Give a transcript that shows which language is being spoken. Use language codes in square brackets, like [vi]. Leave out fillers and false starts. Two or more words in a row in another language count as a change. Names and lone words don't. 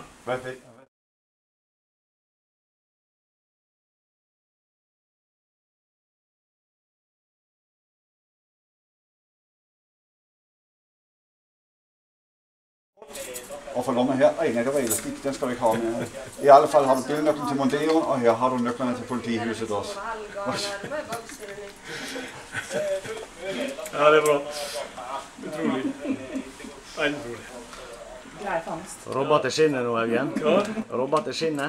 [da] Hvad er det? Og for lommer her. Nej, det var elastik. Den skal du ikke have med. [no] I alle fall har du bilnøklen til Mondeo, og her har du nøklerne til politihuset også. Ja, det er bra. Utrolig. Veldig utrolig. Grei fangst. Robba til skinnet nå, Evgen. Hva? Robba til skinnet.